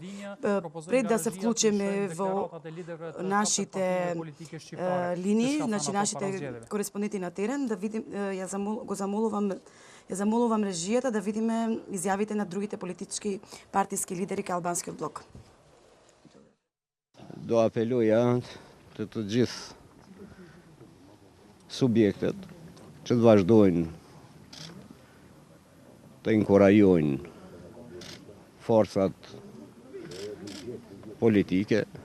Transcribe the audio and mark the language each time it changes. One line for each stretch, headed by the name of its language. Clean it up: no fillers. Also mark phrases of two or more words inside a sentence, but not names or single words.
Macedonian: Пред да се вклучиме во нашите линии, нашите кореспонденти на терен, да видим, ја замолувам режијата да видиме изјавите на другите политички партиски лидери кај албанскиот блок.
Albanian: Do apeluja të gjithë subjektet që të vazhdojnë të inkurajojnë forcat politike,